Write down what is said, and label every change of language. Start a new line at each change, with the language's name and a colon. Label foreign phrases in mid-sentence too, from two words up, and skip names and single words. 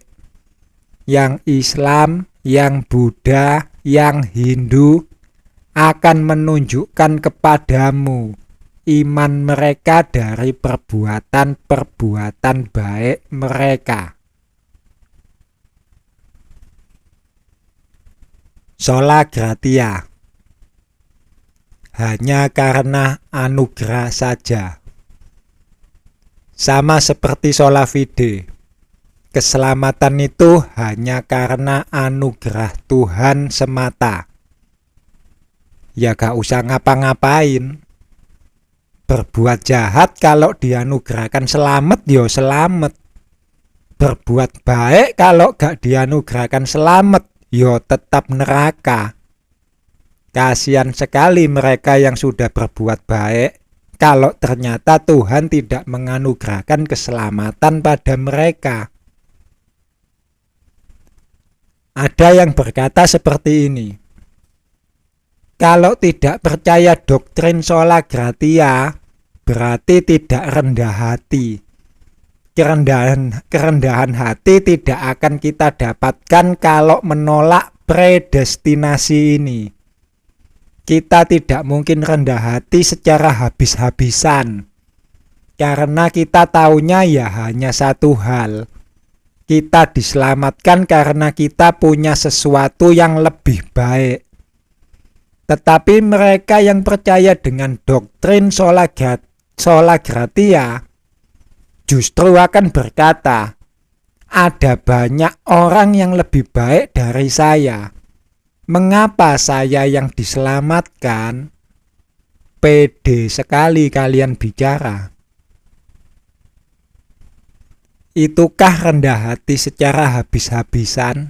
Indonesian: Yang Islam, yang Buddha, yang Hindu akan menunjukkan kepadamu iman mereka dari perbuatan-perbuatan baik mereka.
Latin: Sola Gratia.
Indonesian: Hanya karena anugerah saja. Sama seperti
Latin: sola fide.
Indonesian: Keselamatan itu hanya karena anugerah Tuhan semata. Ya gak usah ngapa-ngapain. Berbuat jahat kalau dianugerahkan selamat, ya selamat. Berbuat baik kalau gak dianugerahkan selamat, ya tetap neraka. Kasihan sekali mereka yang sudah berbuat baik, kalau ternyata Tuhan tidak menganugerahkan keselamatan pada mereka. Ada yang berkata seperti ini. Kalau tidak percaya doktrin
Latin: sola gratia,
Indonesian: berarti tidak rendah hati. Kerendahan hati tidak akan kita dapatkan kalau menolak predestinasi ini. Kita tidak mungkin rendah hati secara habis-habisan. Karena kita taunya ya hanya satu hal. Kita diselamatkan karena kita punya sesuatu yang lebih baik. Tetapi mereka yang percaya dengan doktrin
Latin: sola gratia
Indonesian: justru akan berkata, ada banyak orang yang lebih baik dari saya. Mengapa saya yang diselamatkan? Pede sekali kalian bicara. Itukah rendah hati secara habis-habisan?